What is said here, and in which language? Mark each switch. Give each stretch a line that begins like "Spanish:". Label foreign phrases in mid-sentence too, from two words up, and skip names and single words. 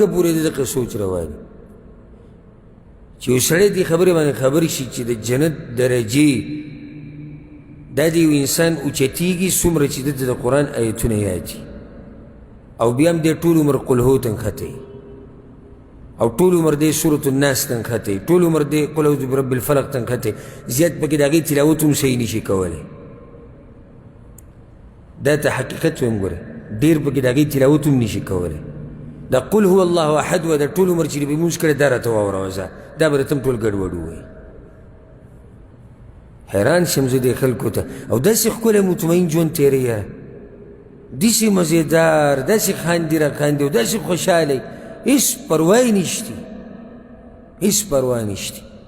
Pashto: پورې د دغه سوچ روان چې یو سړی دې خبرې باندې خبر شي چې د جنت درجې دا د یو انسان اوچتېږي څومره چې دته د قرآن آیتونه یاد دي، او بیا هم دې ټول عمر
Arabic: قل هو
Pashto: تنښتی، او ټول عمر دې سورة الناس تنښتی، ټول عمر دې
Arabic: قل اعوذ برب الفلق
Pashto: تنښتی، زیات پکې د هغې تلاوت هم صحیح نشي کولی. دا ته حقیقت ویم ګوره، ډېر پکې د هغې تلاوت هم نشي کولی. دا
Arabic: قل هو الله احد
Pashto: و دا ټول عمر چې دې به لمونځ کړی دا راته واوروه ځه، دا به راته هم ټول ګډوډ ووایي. حیران شم زه دې خلکو ته. او داسې ښکلی مطمئن ژوند تېروي یاره، داسې مزېدار، داسې خاندي را خاندي او داسې خوشحالی، هېڅ پروا یې نشتي، هېڅ پروا نشتي.